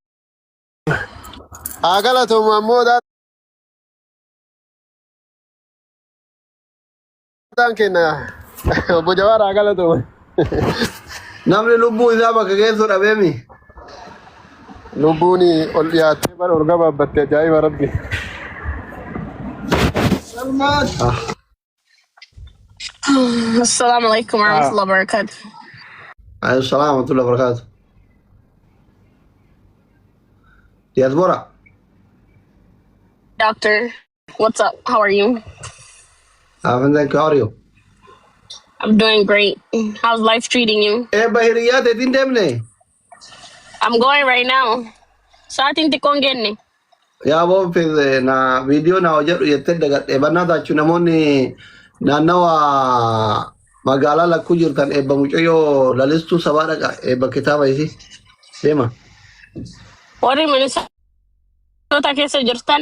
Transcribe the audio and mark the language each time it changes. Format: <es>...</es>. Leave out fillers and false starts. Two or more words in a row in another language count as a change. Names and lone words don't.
<om>Haa galatoomu ammoo daataan kenna obbo Jawaar haa galatoomu. Namni lubbuu isaa bakka geessu dhabeemi. Lubbuuni ol dhiyaattee bara ol gabaabbatte ajaa'iba rabbi.</om> <ar>السلام عليكم ورحمة الله وبركاته. عليه السلام ورحمة الله وبركاته.</ar> <om>Diaspora.</om> <en>Doctor, what's up? How are you? Thank you. How are you? I'm doing great. How's life treating you?</en> <om>Bahiriyaa teetiin deemne.</om> <en>I'm going right now.</en> <om>Saatiin xiqqoon genne. Yaa boonfis na viidiyoo na hojjedhu jettee dagadhee bannaa taachuu namoonni naannawa magaalaa lakkuu jirtan eebba mucayyoo lalistuu sabaa dhaqa eebba kitaaba isii deema. Warri Minnesota keessa jirtan.</om>